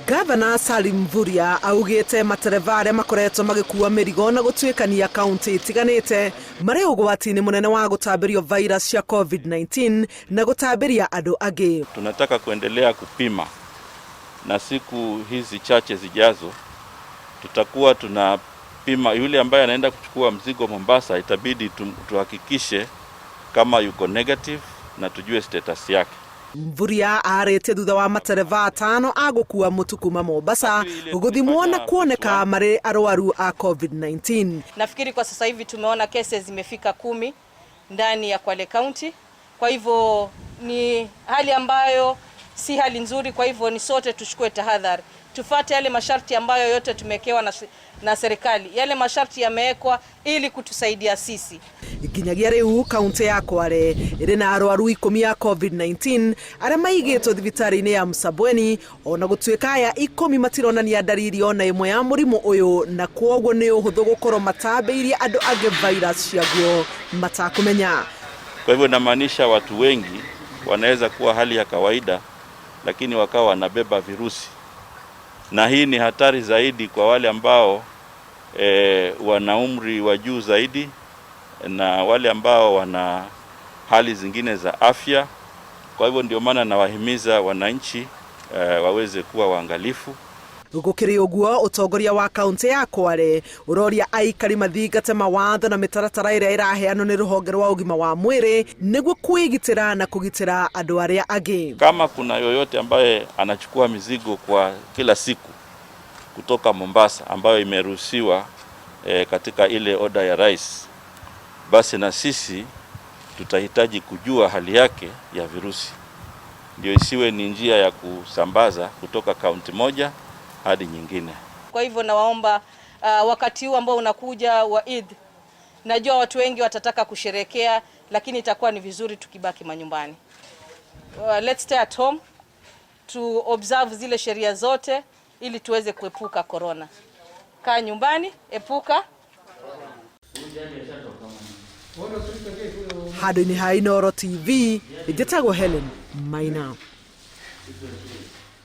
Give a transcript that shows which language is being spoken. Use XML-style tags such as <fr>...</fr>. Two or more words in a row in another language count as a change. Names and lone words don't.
<ki>Gavana Salim Vuria augite matereva aria makoretwo magikuua mirigo na gutwikania kaunti itiganite mari ugwati-ini munene wa gutambirio virus ya COVID-19 na gutambiria andu angi.</ki> <sw>Tunataka kuendelea kupima na siku hizi chache zijazo tutakuwa tunapima yule ambaye anaenda kuchukua mzigo Mombasa, itabidi tuhakikishe kama yuko negative na tujue status yake.</sw> <ki>Mvuria arete thutha wa matereva 5 agukua mutu kuma Mombasa guthimwo na kuoneka mari arwaru a COVID-19.</ki> <sw>Nafikiri kwa sasa hivi tumeona cases zimefika 10 ndani ya Kwale County. Kwa hivyo ni hali ambayo si hali nzuri, kwa hivyo ni sote tuchukue tahadhari. Tufuate yale masharti ambayo yote tumekewa na serikali. Yale masharti yamewekwa ili kutusaidia sisi.</sw> <ki>Ginyagia riu kaunti ya Kwale iri na arwaru 10 ya COVID-19 aria maigitwo thibitari-ini ya Msabweni, ona gutwika ya 10 matironania dalili ona imwe ya murimu uyu, na kwoguo ni uhuthu gukorwo matambiirie andu angi virus ciaguo matakumenya.</ki> <sw>Kwa hivyo inamaanisha watu wengi wanaweza kuwa hali ya kawaida lakini wakawa wanabeba virusi, na hii ni hatari zaidi kwa wale ambao wana umri wa juu zaidi na wale ambao wana hali zingine za afya. Kwa hivyo ndio maana nawahimiza wananchi waweze kuwa waangalifu.</sw> <ki>Gukiri uguo utongoria wa kaunti ya Kwale uroria aikari mathingate mawatho na mitaratara iria iraheanwo ni ruhonge rwa ugima wa mwiri niguo kwigitira na kugitira andu aria angi.</ki> <sw>Kama kuna yoyote ambaye anachukua mizigo kwa kila siku kutoka Mombasa ambayo imeruhusiwa katika ile order ya rais, basi na sisi tutahitaji kujua hali yake ya virusi, ndio isiwe ni njia ya kusambaza kutoka kaunti moja hadi nyingine. Kwa hivyo nawaomba wakati huu ambao unakuja wa Eid, najua watu wengi watataka kusherekea, lakini itakuwa ni vizuri tukibaki manyumbani.</sw> <en>Let's stay at home to observe</en> <sw>zile sheria zote ili tuweze kuepuka corona. Kaa nyumbani, epuka.</sw> <ki>Hadi ni Hainoro TV, ijatagwo Helen Maina.</ki>